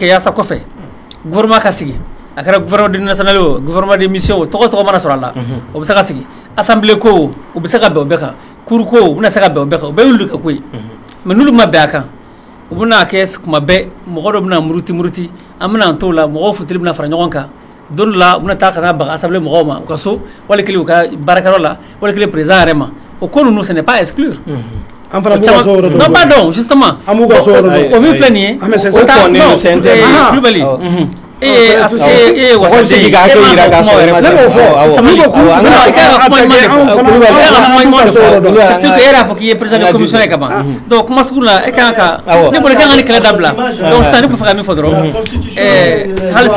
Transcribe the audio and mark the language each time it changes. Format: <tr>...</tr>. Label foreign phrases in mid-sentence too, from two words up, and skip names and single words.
<bm>yaasa kɔfɛ gouvernement ka sigi a kɛra</bm> <fr>gouvernement national</fr> <bm>o</bm> <fr>gouvernement de mission</fr> <bm>o tɔgɔ mana sɔrɔ a la o bɛ se ka sigi assemblée ko o bɛ se ka bɛn o bɛɛ kan cour ko o bɛna se ka bɛn o bɛɛ kan o bɛɛ y'olu ka ko ye mais n'olu ma bɛn a kan u bɛna kɛ kuma bɛɛ mɔgɔ dɔ bɛna muruti an bɛna an t'o la mɔgɔw futuri bɛna fara ɲɔgɔn kan don dɔ la u bɛna taa ka taa baga assemblée mɔgɔw ma u ka so wali kelen u ka baarakɛyɔrɔ la wali kelen président yɛrɛ ma o ko ninnu</bm> <fr>ce n'est pas exclure</fr> <bm>an fana b'u ka so yɔrɔ dɔn</bm> <fr>non pardon justement</fr> <bm>an b'u ka so yɔrɔ dɔn o min filɛ nin ye o ta non Kulibali wasatigi ka hakɛ yira k'a sɔrɔ ne b'o fɔ surtout e yɛrɛ y'a fɔ k'i ye</bm> <fr>président de commission</fr> <bm>ye ka ban donc kuma sugu la e kan ka ne bolo k'an ka ni kɛlɛ dabila donc sisan ne bɛ fɛ ka min fɔ dɔrɔn halisa</bm>